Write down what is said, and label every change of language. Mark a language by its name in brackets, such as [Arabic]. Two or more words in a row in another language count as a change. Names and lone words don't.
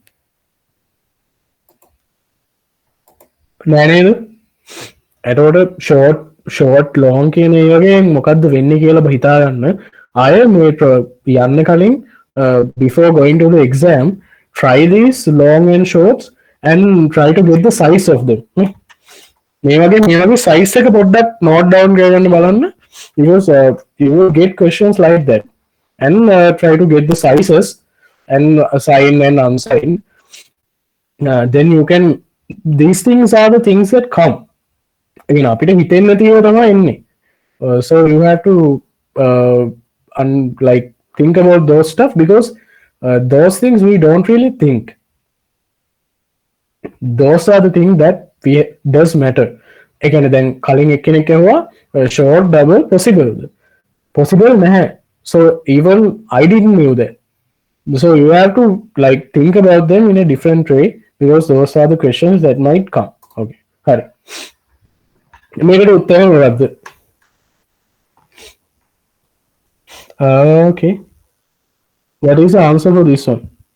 [Sinhala] නෑ නේද? එතකොට [English] short long [Sinhala] කියන ඒ වගේ මොකද්ද වෙන්නේ කියලා හිතා ගන්න. අය මේ යන්න කලින් [English] before going to the exam, try these long and shorts and try to get the size of them. [Sinhala] මේ වගේ size එක පොඩ්ඩක් [English] note down [Sinhala] කරගන්න බලන්න, [English] because you will get questions like that, and try to get the sizes. and sign and unsign, then you can. These things are the things that come. [Sinhala] අපිට හිතෙන්න තියෙන තමයි එන්නේ. [English] So you have to uh, like think about those stuff because those things we don't really think. Those are the things that we does matter. [Sinhala] ඒ කියන්නේ දැන් කලින් එක්කෙනෙක් ඇහුවා [English] short double possible. [Sinhala] Possible නැහැ. [English] So even I didn't knew that. So you have to like think about them in a different way because those are the questions that might come. [Sinhala] Okay. හරි. මේකට උත්තරය මොකක්ද? [English] Okay. What is the answer for this one?